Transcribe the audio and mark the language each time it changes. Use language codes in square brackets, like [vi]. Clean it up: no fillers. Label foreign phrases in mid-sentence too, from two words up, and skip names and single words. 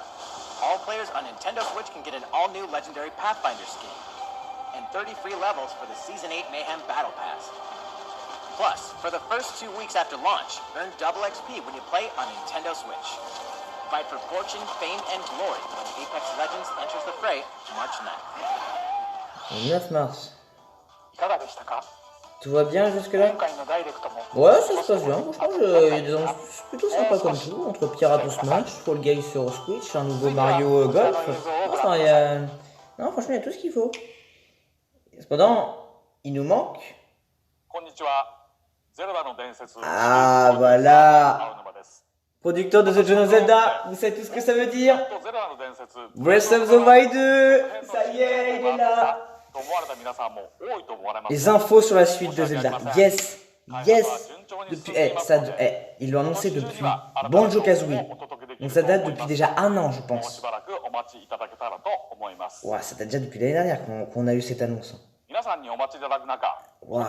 [en] All players on Nintendo Switch can get an all-new Legendary Pathfinder skin, and 30 free levels for the Season 8 Mayhem Battle Pass. Plus, for the first 2 weeks after launch, earn double XP when you play on Nintendo Switch. Fight for fortune, fame, and glory when Apex Legends enters the fray March 9th. [fr] Le 9 mars. [ja] いかがでしたか？ [fr] Tout va bien jusque-là? [ja] 今回のダイレクトも [fr] Ouais, ça se passe bien. Franchement, il y a des annonces plutôt sympas comme tout. Entre Pirates au Smash, Fall Guys sur Switch, un nouveau Mario Golf. Enfin, il y a... Non, franchement, il y a tout ce qu'il faut. Cependant, il nous manque... [ja] こんにちは。ゼルダの伝説。 [fr] Ah, voilà. [ja] 青沼です。 [fr] Producteur de The Legend of Zelda, vous savez tout ce que ça veut dire? [ja] ゼルダの伝説。 Breath of the Wild 2. [fr] Ça y est, il est là. [ja] と思われた皆さんも多いと思われます。 [fr] Les infos sur la suite de Zelda. [en] Yes, Yes. [fr] Depuis, ils l'ont annoncé depuis Banjo-Kazooie. Donc ça date depuis déjà 1 an, je pense. Ouah, ça date déjà depuis l'année dernière qu'on a eu cette annonce. [en] Wow.